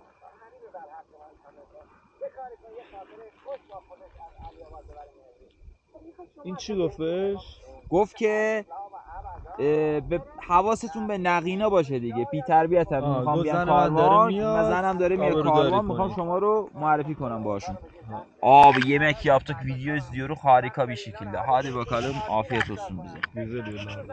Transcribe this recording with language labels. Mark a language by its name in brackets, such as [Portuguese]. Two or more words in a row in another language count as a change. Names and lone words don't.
[Persian] این چی گفتش؟ گفت که به حواستون به نقینا باشه دیگه. بی تربیت هم میخوام بیان کاروان. زنم داره میاد کاروان. میخوام شما رو معرفی کنم باشون. [Turkish] Abi yemek yaptık, video izliyoruz. Harika bir şekilde. Hadi bakalım, afiyet olsun bize. Güzel yollarda.